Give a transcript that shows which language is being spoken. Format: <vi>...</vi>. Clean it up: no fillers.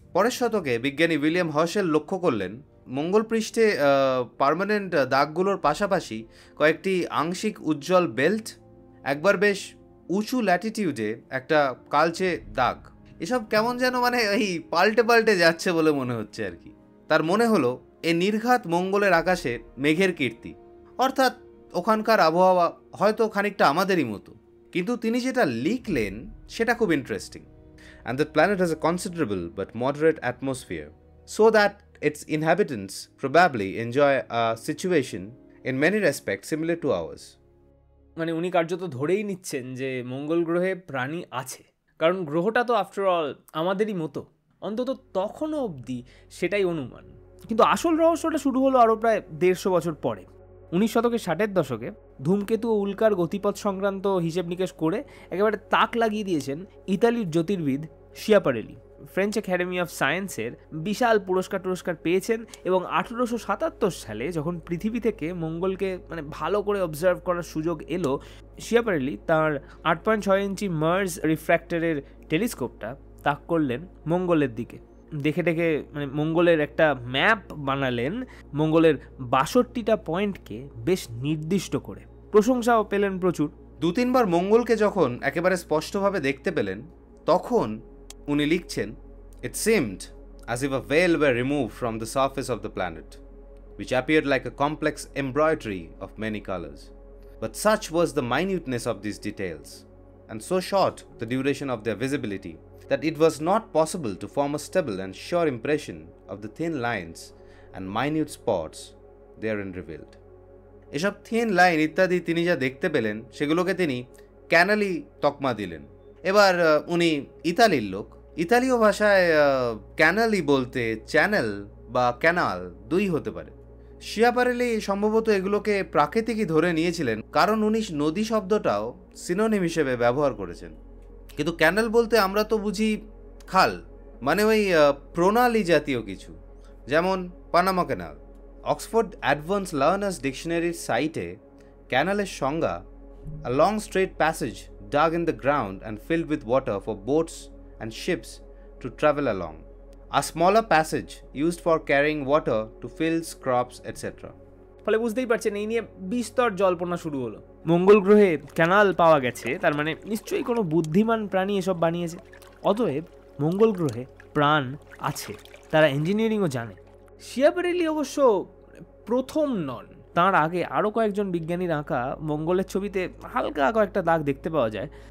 <bn>পরের শতকে বিজ্ঞানী উইলিয়াম হার্শেল লক্ষ্য করলেন মঙ্গল পৃষ্ঠে পার্মানেন্ট দাগগুলোর পাশাপাশি কয়েকটি আংশিক উজ্জ্বল বেল্ট, একবার বেশ উঁচু ল্যাটিটিউডে একটা কালচে দাগ। এসব কেমন যেন এই পাল্টে পাল্টে যাচ্ছে বলে মনে হচ্ছে আর কি। তার মনে হলো এ নির্ঘাত মঙ্গলের আকাশে মেঘের কীর্তি, অর্থাৎ ওখানকার আবহাওয়া হয়তো খানিকটা আমাদেরই মতো। কিন্তু তিনি যেটা লিখলেন সেটা খুব interesting.</bn> <en>And the planet has a considerable but moderate atmosphere, so that its inhabitants probably enjoy a situation in many respects similar to ours.</en> <bn>উনি কার্যত ধরেই নিচ্ছেন যে মঙ্গল গ্রহে প্রাণী আছে, কারণ গ্রহটা তো আফটার অল আমাদেরই মতো, অন্তত তখনও অবধি সেটাই অনুমান। কিন্তু আসল রহস্যটা শুরু হলো আরও প্রায় 150 বছর পরে। 19 শতকের 60-এর দশকে ধূমকেতু ও উল্কার গতিপথ সংক্রান্ত হিসেব নিকেশ করে একেবারে তাক লাগিয়ে দিয়েছেন ইতালির জ্যোতির্বিদ শিয়াপারেলি। ফ্রেঞ্চ একাডেমি অফ সায়েন্সের বিশাল পুরস্কার পেয়েছেন এবং 1877 সালে যখন পৃথিবী থেকে মঙ্গলকে ভালো করে অবজার্ভ করার সুযোগ এলো, শিয়াপারেলি তাঁর 8.6 ইঞ্চি মার্স রিফ্র্যাক্টরের টেলিস্কোপটা তাক করলেন মঙ্গলের দিকে। দেখে মঙ্গলের একটা ম্যাপ বানালেন, মঙ্গলের 62টা পয়েন্টকে বেশ নির্দিষ্ট করে। প্রশংসাও পেলেন প্রচুর। 2-3 বার মঙ্গলকে যখন একেবারে স্পষ্টভাবে দেখতে পেলেন, তখন উনি লিখছেন,</bn> <en>It seemed as if a veil were removed from the surface of the planet, which appeared like a complex embroidery of many colors. But such was the minuteness of these details, and so short the duration of their visibility, that it was not possible to form a stable and sure impression of the thin lines and minute spots therein revealed.</en> <bn>এসব thin line ইত্যাদি তিনি যা দেখতে পেলেন সেগুলোকে তিনি Canali তকমা দিলেন। এবার উনি ইতালির লোক, ইতালীয় ভাষায় ক্যানালই বলতে চ্যানেল বা ক্যানাল দুই হতে পারে। শিয়াপারেলি সম্ভবত এগুলোকে প্রাকৃতিকই ধরে নিয়েছিলেন, কারণ উনি নদী শব্দটাও সিনোনিম হিসেবে ব্যবহার করেছেন। কিন্তু ক্যানাল বলতে আমরা তো বুঝি খাল, মানে ওই প্রণালী জাতীয় কিছু, যেমন Panama canal. Oxford advance learners ডিকশনারির সাইটে ক্যানালের সংজ্ঞা:</bn> <en>a long straight passage dug in the ground and filled with water for boats and ships to travel along. A smaller passage used for carrying water to fields, crops, etc.</en> <bn>ফলে বুঝতেই পারছেন এই নিয়ে বিস্তর জল্পনা শুরু হলো। মঙ্গল গ্রহে ক্যানাল পাওয়া গেছে, তার মানে নিশ্চয়ই কোনো বুদ্ধিমান প্রাণী এসব বানিয়েছে। অতএব মঙ্গল গ্রহে প্রাণ আছে, তারা ইঞ্জিনিয়ারিংও জানে। শিয়াপারেলি অবশ্য প্রথম নন, তার আগে আরও কয়েকজন বিজ্ঞানীর আঁকা মঙ্গলের ছবিতে হালকা কয়েকটা দাগ দেখতে পাওয়া যায়।</bn>